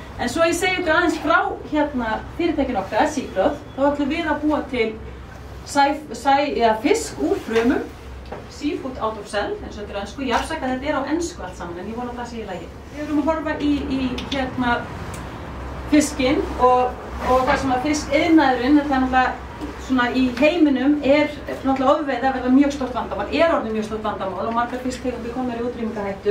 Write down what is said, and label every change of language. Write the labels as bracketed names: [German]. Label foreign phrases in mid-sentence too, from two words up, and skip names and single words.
[Icelandic] En svo ég segi ykkur aðeins frá fyrirtækinu okkar, Seagrowth, þá ætlum við að búa til fisk úr frumum, [English] seafood out of cell, [Icelandic] eins og þetta er ensku. Ég afsaka að þetta er á ensku allt saman, en ég vona að það sé í lagi. Við erum að horfa í fiskinn og það sem að fiskiðnaðurinn, þetta er náttúrulega svona í heiminum náttúrulega ofveiði að verða mjög stórt vandamál, orðið mjög stórt vandamál og margar fisktegundir komnar í útrýmingarhættu.